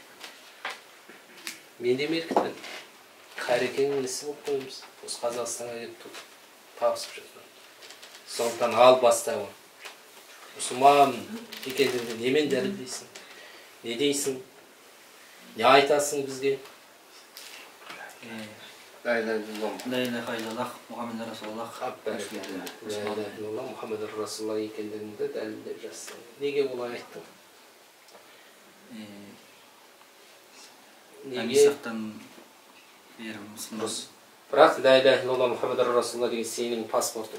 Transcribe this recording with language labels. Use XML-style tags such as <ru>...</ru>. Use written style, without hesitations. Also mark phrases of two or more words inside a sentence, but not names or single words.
<kk>Мен де меркітпін. Қайрекеңнің несі болып қойымыз. Осы Қазақстанға келіп табысып жатыр. Сондықтан ал бастауын. Мұсылман екендігіңді немен дәлелдейсің? Не дейсің? Не айтасың бізге?</kk> <ar>لا إله إلا الله محمد رسول الله محمد رسول الله</ar> <kk>екендігіңді дәлелдеп жатсың. Неге олай айттың? Бірақ</kk> <ar>لا إله إلا الله محمد رسول الله</ar> <kk>деген сенің паспортың.</kk>